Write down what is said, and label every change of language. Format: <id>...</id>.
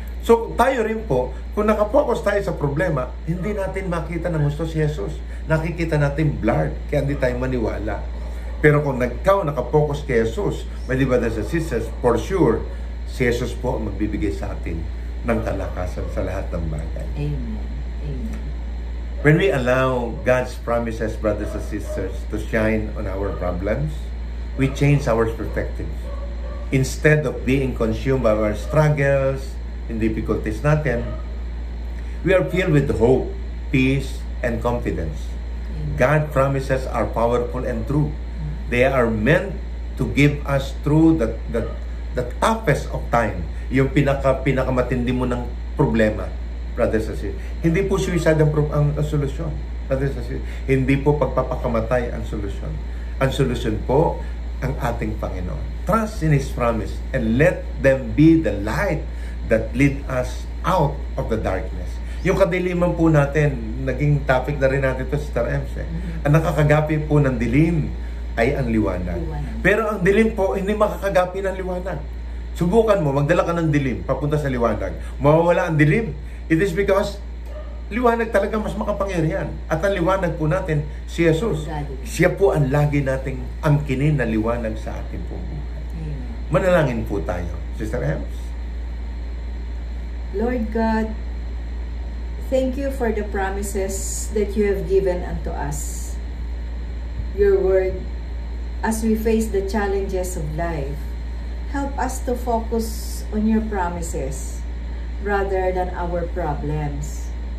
<tl>So, tayo rin po, kung nakapokus tayo sa problema, hindi natin makita ng gusto si Jesus. Nakikita natin blurred, kaya hindi tayo maniwala. Pero kung nakapokus kay Jesus,</tl> <en>my brothers and sisters,</en> <tl>for sure, si Jesus po ang magbibigay sa atin ng kalakasan sa lahat ng bagay.</tl> <en>Amen. Amen. When we allow God's promises, brothers and sisters, to shine on our problems, we change our perspective. Instead of being consumed by our struggles and difficulties natin, we are filled with hope, peace, and confidence. God promises are powerful and true. They are meant to give us through the toughest of time.</en> <tl>Yung pinakamatindi mo ng problema,</tl> <en>brothers and sisters.</en> <tl>Hindi po suicide ang solusyon,</tl> <en>brothers and sisters.</en> <tl>Hindi po pagpapakamatay ang solusyon. Ang solusyon po, ang ating Panginoon.</tl> <en>Trust in His promise and let them be the light that lead us out of the darkness.</en> <tl>Yung kadiliman po natin, naging topic na rin natin ito, Sister Ems. Ang nakakagapi po ng dilim ay ang liwanag. Pero ang dilim po, hindi makakagapi ng liwanag. Subukan mo, magdala ka ng dilim, papunta sa liwanag. Mawawala ang dilim.</tl> <en>It is because</en> <tl>liwanag talaga mas makapangyarihan. At ang liwanag po natin, si Jesus. Siya po ang lagi nating angkinin na liwanag sa ating pong buhay. Manalangin po tayo. Sister Ems?</tl> <en>Lord God, thank you for the promises that you have given unto us. Your word, as we face the challenges of life, help us to focus on your promises rather than our problems.</en>